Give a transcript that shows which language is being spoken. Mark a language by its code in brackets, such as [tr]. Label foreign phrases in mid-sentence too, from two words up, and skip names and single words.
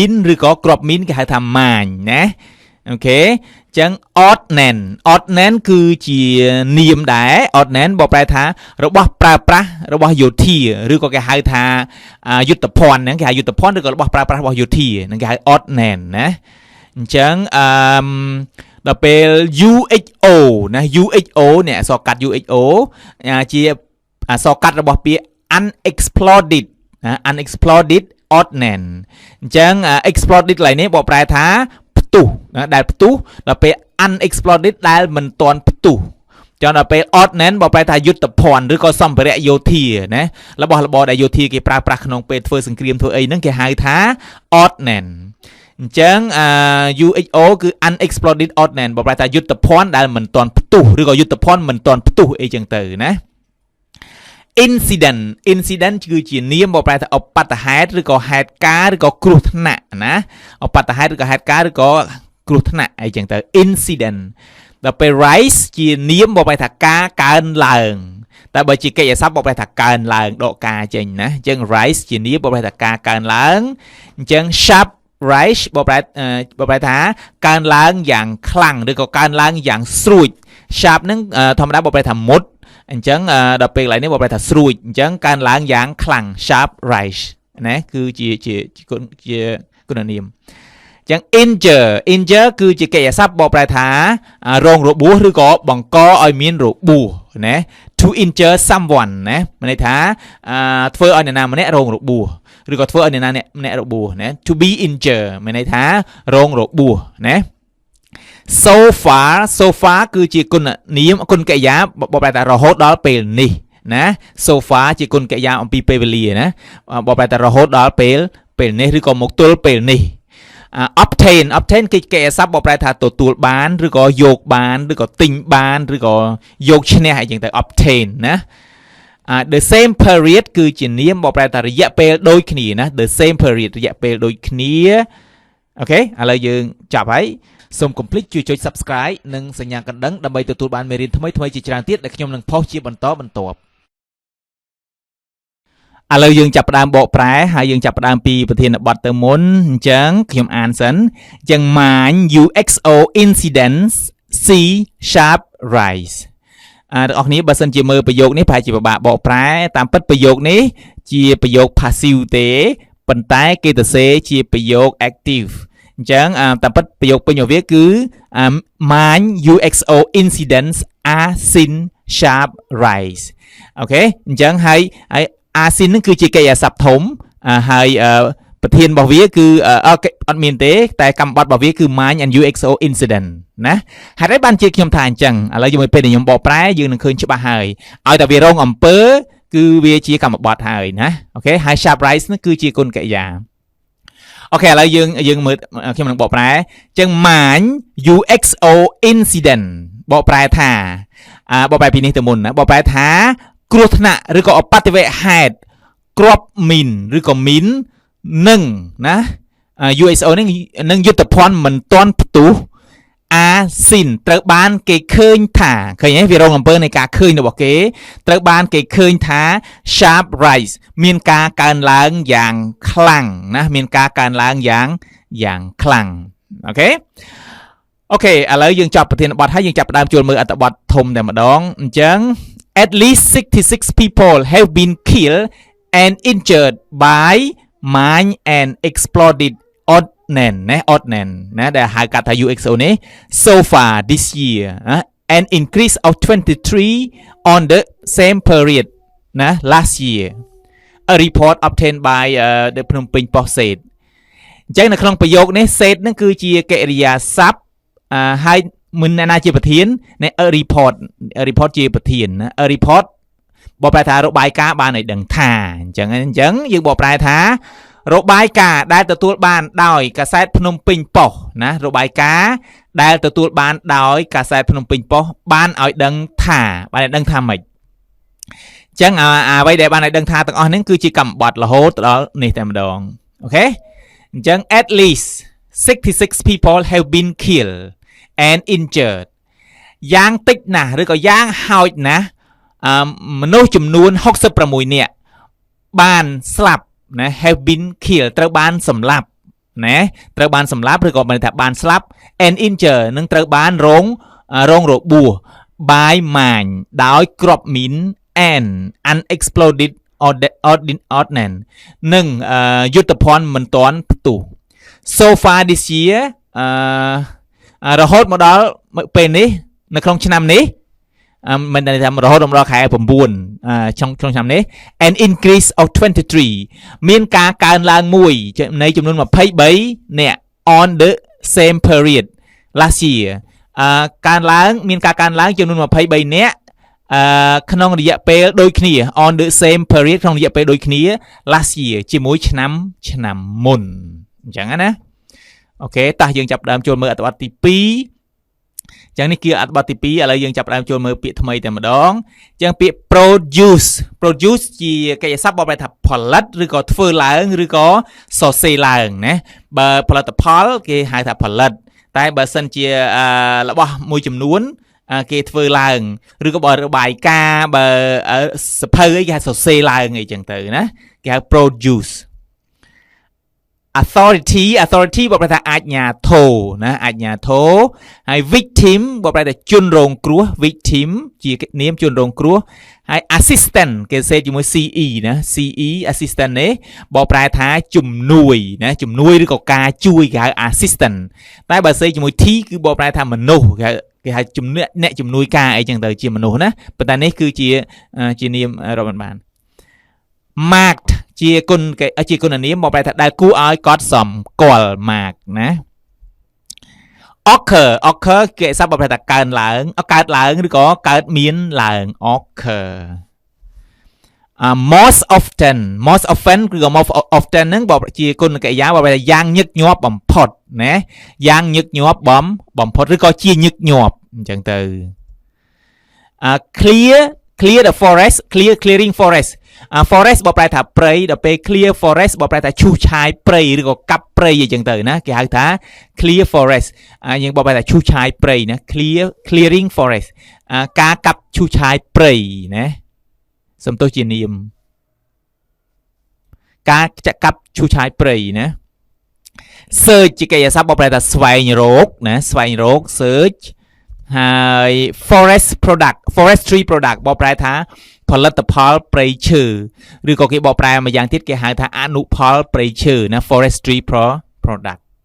[km] នឬក៏គ្រាប់មីនគេហៅថាម៉ាញណាអូខេអញ្ចឹង ordnance គឺជានាមដែរ ordnance បកប្រែថារបស់ប្រើប្រាស់របស់យោធាឬក៏គេហៅថាយុទ្ធភ័ ណ្ឌហ្នឹងគេហៅយុទ្ធភ័ណ្ឌឬក៏របស់ប្រើប្រាស់របស់យោធាហ្នឹងគេហៅ ordnance ណាអញ្ចឹងដល់ពេល UHO ណា UHO នេះអក្សរកាត់ UHO ជាអ ក្សរកាត់របស់ពាក្យ unexploded ណា [en] unexploded ordnance [km] អញ្ចឹង exploded ឡើយនេះបកប្រែថាផ្ទុះណាដែលផ្ទុះដល់ពេល unexploded ដែលមិនទាន់ផ្ទុះចឹងដល់ពេល ordnance បកប្រែថាយុទ្ធភ័ណ្ឌឬក៏សម្ភារៈយោធាណារបស់របរដែលយោធាគេប្រើប្រាស់ក្នុងពេលធ្វើសង្គ្រាមធ្វើអីហ្នឹងគេហៅថា ordnance អញ្ចឹងUHO គឺ [en] unexploded ordnance [km] បកប្រែថាយុទ្ធភ័ណ្ឌដែលមិនទាន់ផ្ទុះឬក៏យុទ្ធភ័ណ្ឌមិនទាន់ផ្ទុះអីចឹងទៅណា incident គឺជានាមបកប្រែថាឧបទ្ទហេតុឬក៏ហេតុការណ៍ឬក៏គ្រោះថ្នាក់ណាឧបទ្ទហេតុឬក៏ហេតុការណ៍ឬក៏គ្រោះថ្នាក់អីចឹងទៅ incident ដល់ពេល rise ជានាមបកប្រែថាការកើនឡើងតែបើជាកិច្ចសព្ទបកប្រែថាកើនឡើងដកការចេញណាអញ្ចឹង rise ជានាមបកប្រែថាការកើនឡើងអញ្ចឹង [en] sharp rise [km] បកប្រែថាកើនឡើងយ៉ាងខ្លាំងឬក៏កើនឡើងយ៉ាងស្រួច sharp ហ្នឹងធម្មតាបកប្រែថាមុតអញ្ចឹងដល់ពេលកន្លែងនេះបកប្រែថាស្រួចអញ្ចឹងកើនឡើងយ៉ាងខ្លាំង [en] sharp rise [km] ណាគឺជាគុណនាមអញ្ចឹង injure គឺជាកិច្ចសព្ទបកប្រែ ថារងរបួសឬក៏បង្កឲ្យមានរបួសណា [en] to injure someone [km] ណាមានន័យថាធ្វើឲ្យអ្នកណាម្នាក់រងរបួសឬក៏ធ្វើឲ្យអ្នកណាម្នាក់របួសណា [en] to be injured [km] មានន័យថារង របួសណា [en] so far [km] គឺជាគុណនាមគុណកិរិយាបកប្រែថារហូតដល់ពេលនេះណា [en] so far [km] ជាគុណកិរិយាអំពីពេលវេលា ណាបកប្រែថារហូតដល់ពេលនេះឬក៏មកទល់ពេលនេះobtain គឺកិរិយាសព្ទបកប្រែថាទទួលបានឬក៏យកបានឬក៏ទិញបានឬក៏យកឈ្នះអីចឹងទៅ obtain ណា [en] the same period [km] គឺជានាមបកប្រែថារយៈពេលដូចគ្នាណា [en] the same period [km] រយៈពេលដូចគ្នាអូខេឥឡូវយើងចាប់ហើយសូមកុំភ្លេចជួយចុច Subscribe និងសញ្ញាកណ្ដឹងដើម្បីទទួលបានមេរៀនថ្មីៗជាច្រើនទៀតដែលខ្ញុំនឹងផុសជាបន្តបន្ទាប់ ឥឡូវយើងចាប់ផ្ដើមបកប្រែហើយយើងចាប់ផ្ដើមពីប្រធានបទទៅមុនអញ្ចឹងខ្ញុំអានសិនអញ្ចឹង [en] mine UXO incidents see sharp rise [km] អ្នកនរគ្នាបើសិនជាមើលប្រយោគនេះប្រហែលជាពិបាកបកប្រែតាមពិតប្រយោគនេះជាប្រយោគ passive ទេប៉ុន្តែគេទៅសេជាប្រយោគ activeអញ្ចឹងតាមពិត ប្រយោគពេញរបស់វាគឺ [en] mine UXO incidents are seen sharp rise [km] អូខេអញ្ចឹងហើយ [en] are seen [km] ហ្នឹងគឺជាកិរិយាសព្ទធំហើយប្រធានរបស់វាគឺអត់មានទេតែកម្មបត្តិរបស់វាគឺ [en] mine and UXO incident [km] ណាហេតុអីបានជាខ្ញុំថាអញ្ចឹងឥឡូ វជាមួយពេលដែលខ្ញុំបកប្រែយើងនឹងឃើញច្បាស់ហើយឲ្យតែវារងអំពើគឺវាជាកម្មបត្តិហើយណាអូខេហើយ [en] sharp rise [km] ហ្នឹងគឺជាគុណកិរិយាអូខេឥឡូវយើងមើល ខ្ញុំនឹងបកប្រែអញ្ចឹង [en] mine UXO incident [km] បកប្រែថាបកប្រែពីនេះទៅមុនណាបកប្រែថាគ្រោះថ្នាក់ឬក៏អបតិវហេតុគ្រាប់មីន ឬក៏មីននឹងណា UXO នឹងយុទ្ធភ័ណ្ឌមិនទាន់ផ្ទុះអាស៊ីនត្រូវបានគេឃើញ ថាឃើញទេវារងអំពើនៃការឃើញរបស់គេត្រូវបានគេឃើញថា [en] sharp rise [km] មានការកើនឡើងយ៉ាងខ្លាំងណាមានការកើនឡើងយ៉ាងខ្លាំងអូខេឥឡូវយើងចប់ប្រធានបទហើយយើងចាប់ផ្ដើមចូលមើលអត្ថបទធំតែម្ដងអញ្ចឹង [en] at least 66 people have been killed and injured by mine and exploded [km] ordnance ណា ordnance ណាដែលហៅកាត់ថា UXO នេះ [en] so far this year an increase of 23 on the same period [km] ណា [en] last year a report obtained by the Phnom Penh Post said [km] អញ្ចឹងនៅក្នុងប្រយោគនេះ said ហ្នឹងគឺជាកិរិយាសព្ទហើយមិនណាជាប្រធាននៃ [en] a report [km] ជាប្រធានណា [en] a report [km] បកប្រែថារបាយការណ៍បានឲ្យ ដឹងថាអញ្ចឹងយើងបកប្រែថារបាយការណ៍ដែលទទួលបានដោយកាសែតភ្នំពេញប៉ុស្តិ៍ណារបាយការណ៍ដែលទទួលបានដោយកាសែតភ្នំពេញប៉ុស្តិ៍បានឲ្យដឹងថាម៉េចអញ្ចឹងអ្វីដែលបានឲ្យដឹងថាទាំងអស់ហ្នឹងគឺជា កម្មបត្តិរហូតដល់នេះតែម្ដងអូខេអញ្ចឹង [en] at least 66 people have been killed and injured [km] យ៉ាងតិចណាស់ឬក៏យ៉ាងហោចណាស់មនុស្សចំនួន66នាក់បានស្លាប់ណា [en] have been killed [km] ត្រូវបានសម្លាប់ណាត្រូវបានសម្លាប់ឬក៏បានថាបានស្លាប់ [en] and injured [km] នឹងត្រូវបានរងរបួស [en] by mine [km] ដោយគ្រាប់មីន [en] and unexploded ordnance [km] និងយុទ្ធភ័ណ្ឌមិនទាន់ផ្ទុះ [en] so far this year [km] រហូតមកដល់ពេលនេះនៅក្នុង ឆ្នាំនេះមិនដែលថារហូតដល់ខែ9ក្នុងឆ្នាំនេះ [en] an increase of 23 [km] មានការកើនឡើងមួយនៃចំនួន23នាក់ [en] on the same period last year [km] មានការកើនឡើងចំនួន23នាក់ក្នុងរយៈពេលដូចគ្នា [en] on the same period [km] ក្នុងរយៈពេលដូចគ្នា [en] last year [km] ជាមួយឆ្នាំមុនអញ្ចឹងណាអូខេតោះយើងចាប់ដើមចូលមើលអត្ថបទទី 2ចឹងនេះគឺអត្ថបទទី2ឥឡូវយើងចាប់ផ្ដើមចូលមើលពាក្យថ្មីតែម្ដងចឹងពាក្យ produce ជាកិច្ចសព្ទបកប្រែថាផលិតឬក៏ធ្វើឡើងឬក៏សរសេរឡើងណាបើផលិតផលគេហៅថាផលិតតែបើសិនជារបស់មួយចំនួនគេធ្វើឡើងឬក៏បើរបាយការណ៍បើសភៅអីគេហៅសរសេរឡើងអីចឹងទៅណាគេហៅ produce authority បកប្រែថាអាជ្ញាធរណាអាជ្ញាធរហើយ victim បកប្រែថាជនរងគ្រោះ victim ជានាម ជនរងគ្រោះហើយ assistant គេសេជាមួយ CE ណា CE assistant នេះបកប្រែថាជំនួយណាជំនួយឬក៏ការជួយគេហៅ assistant តែបើសេជាមួយ T គឺបកប្រែថាមនុស្សគេហៅអ្នកជំនួយការអីចឹងទៅជាមនុស្សណាប៉ុន្តែនេះគឺជានាមរាប់បាន marked ជាគុណនាមមកប្រែថាដែលគួរឲ្យកត់សម្គាល់ mark ណា occur គេសព្ទបកប្រែថាកើតឡើងឬក៏កើតមានឡើង [en] occur most often [km] គឺក៏ [en] most often [km] ហ្នឹងបកជាគុណកិរិយាបកប្រែថាយ៉ាងញឹកញាប់បំផុតណាយ៉ាងញឹកញាប់បំផុតឬក៏ជាញឹកញាប់អញ្ចឹងទៅ [en] clear the forest clearing forest forest [km] បកប្រែថាព្រៃដល់ពេល [en] clear forest [km] បកប្រែថាឈូសឆាយព្រៃឬក៏កាប់ព្រៃអីចឹងទៅណាគេហៅថា [en] clear forest [km] យើងបកប្រែថាឈូសឆាយព្រៃណា [en] clearing forest [km] ការកាប់ឈូសឆាយព្រៃណាសំទោសជានាម ការកាប់ឈូសឆាយព្រៃណា search ជាកិរិយាសព្ទបកប្រែថាស្វែងរកណាស្វែងរក search ហើយ [en] forestry product [km] បកប្រែថាផលិតផលព្រៃឈើឬក៏គេបកប្រែមួយយ៉ាងទៀតគេហៅថាអនុផលព្រៃឈើណា [en] forestry product